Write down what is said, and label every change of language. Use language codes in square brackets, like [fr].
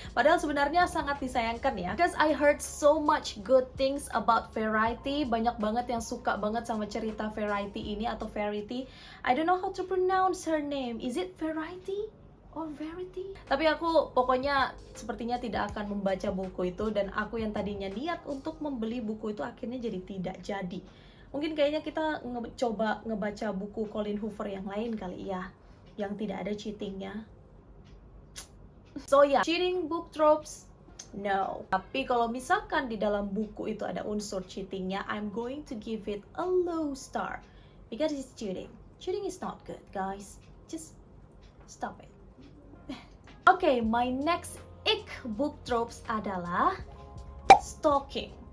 [id] Padahal sebenarnya sangat disayangkan ya, [en] because I heard so much good things about Verity. [id] Banyak banget yang suka banget sama cerita Verity ini atau Verity. [en] I don't know how to pronounce her name. Is it Verity or Verity? [id] Tapi aku pokoknya sepertinya tidak akan membaca buku itu, dan aku yang tadinya niat untuk membeli buku itu akhirnya jadi tidak jadi. Mungkin kayaknya kita coba ngebaca buku Colleen Hoover yang lain kali ya, yang tidak ada cheatingnya. [en] So ya, cheating book tropes, no. [id] Tapi kalau misalkan di dalam buku itu ada unsur cheatingnya, [en] I'm going to give it a low star because it's cheating. Cheating is not good, guys. Just stop it. Okay, my next ick book tropes adalah stalking.